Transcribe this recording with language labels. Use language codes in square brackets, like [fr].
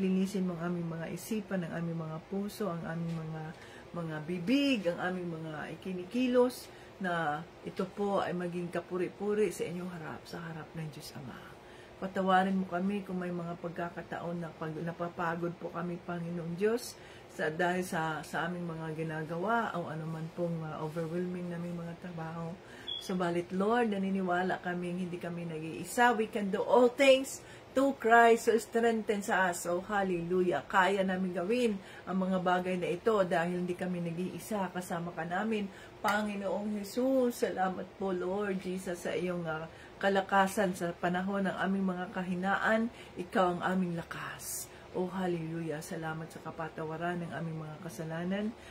[tl] Linisin mo ang aming mga isipan, ang aming mga puso, ang aming mga bibig, ang aming mga ikinikilos, na ito po ay maging kapuri-puri sa inyong harap, sa harap ng Diyos Ama. Patawarin mo kami kung may mga pagkakataon na napapagod po kami, Panginoong Diyos, dahil sa aming mga ginagawa o anuman pong overwhelming naming mga trabaho. Subalit, Lord, naniniwala kaming hindi kami nag-iisa. [en] We can do all things to Christ who strengthens us. So, hallelujah. [tl] Kaya namin gawin ang mga bagay na ito dahil hindi kami nag-iisa. Kasama ka namin, Panginoong Jesus. Salamat po, Lord Jesus, sa iyong kalakasan sa panahon ng aming mga kahinaan. Ikaw ang aming lakas. Oh, hallelujah. Salamat sa kapatawaran ng aming mga kasalanan.